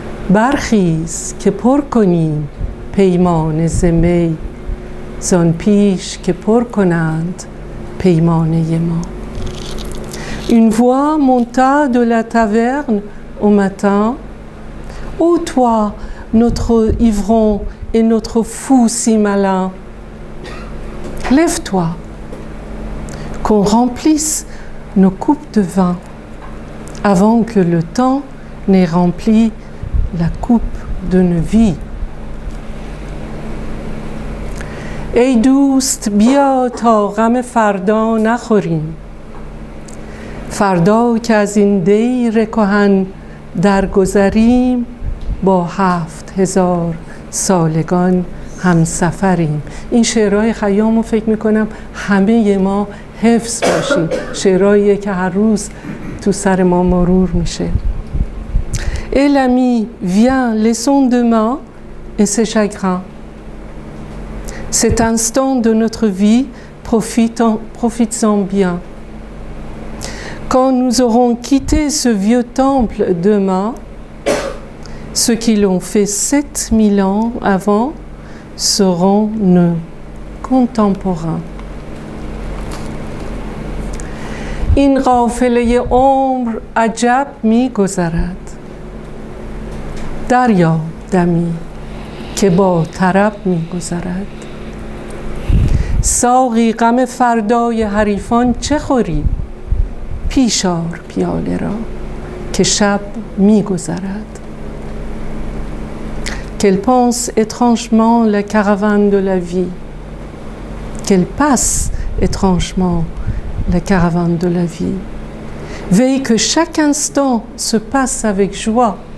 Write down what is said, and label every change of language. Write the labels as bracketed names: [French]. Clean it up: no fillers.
[Persian] برخیز که پر کنیم پیمانه ز می، زان پیش که پر کنند پیمانه ما. [French] Une voix monta de la taverne au matin. Ô toi, notre ivron et notre fou si malin, lève-toi, qu'on remplisse nos coupes de vin, avant que le temps n'ait rempli la coupe d'une vie. [Persian] ای دوست بیا تا غم فردا نخوریم، فردا که از این دیر کهن درگذریم، با 7000 سالگان همسفریم. این شعرهای خیام رو فکر میکنم همه ما حفظ باشیم، شعرهاییه که هر روز تو سر ما مرور میشه. [French] Et l'ami, viens, laissons demain et ses chagrins. Cet instant de notre vie, profites-en bien. Quand nous aurons quitté ce vieux temple demain, ceux qui l'ont fait 7000 ans avant seront nos contemporains. [Persian] این قافله عمر عجب می گذرد، دریا دمی که با طرب می گذرد. ساقی غم فردای حریفان چه خوری؟ پیش آر پیاله را که شب می گذرد. [French] Qu'elle pense étrangement la caravane de la vie, qu'elle passe étrangement la caravane de la vie. Veille que chaque instant se passe avec joie.